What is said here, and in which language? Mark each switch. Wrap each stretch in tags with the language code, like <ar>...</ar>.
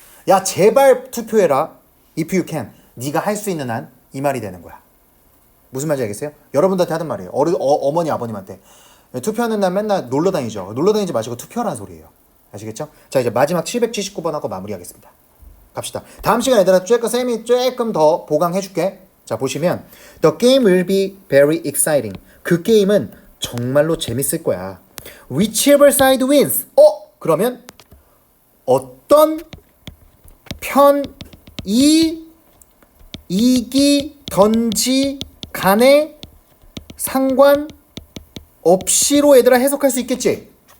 <ko>야, 제발 투표해라.</ko> <en>if you can.</en> <ko>네가 할 수 있는 한. 이 말이 되는 거야. 무슨 말인지 알겠어요? 여러분들한테 하던 말이에요. 어머니 아버님한테 투표하는 날 맨날 놀러 다니죠. 놀러 다니지 마시고 투표하라는 소리예요. 아시겠죠? 자, 이제 마지막 779번 하고 마무리하겠습니다. 갑시다. 다음 시간에 얘들아 쌤이 조금 더 보강해줄게. 자, 보시면</ko> <en>The game will be very exciting.</en> <ko>그 게임은 정말로 재밌을 거야.</ko> <en>Whichever side wins.</en> <ko>그러면 어떤 편이 이기던지 간에 상관없이로 얘들아 해석할 수 있겠지?</ko>